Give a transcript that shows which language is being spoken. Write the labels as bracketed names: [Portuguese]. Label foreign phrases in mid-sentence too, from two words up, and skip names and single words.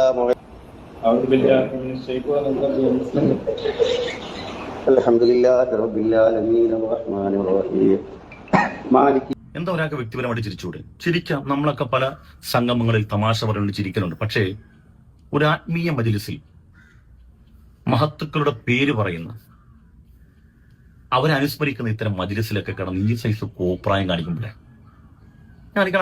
[Arabic] أعوذ بالله من الشيطان الرجيم الحمد لله رب العالمين الرحمن الرحيم مالك. [Malayalam] എന്താ ഒരാൾക്ക് വ്യക്തിപരമായിട്ട് ചിരിച്ചൂടെ? ചിരിക്കാം. നമ്മളൊക്കെ പല സംഗമങ്ങളിൽ തമാശ പറഞ്ഞുകൊണ്ട് ചിരിക്കുന്നുണ്ട്. പക്ഷേ ഒരു ആത്മീയ മജ്‌ലിസിൽ മഹത്തുക്കളുടെ പേര് പറയുന്ന അവരെ അനുസ്മരിക്കുന്ന ഇത്തരം മജ്‌ലിസിലൊക്കെ കിടന്ന് ഈ സൈസ് കോപ്രായം കാണിക്കുമ്പോഴേ കാണിക്കണം.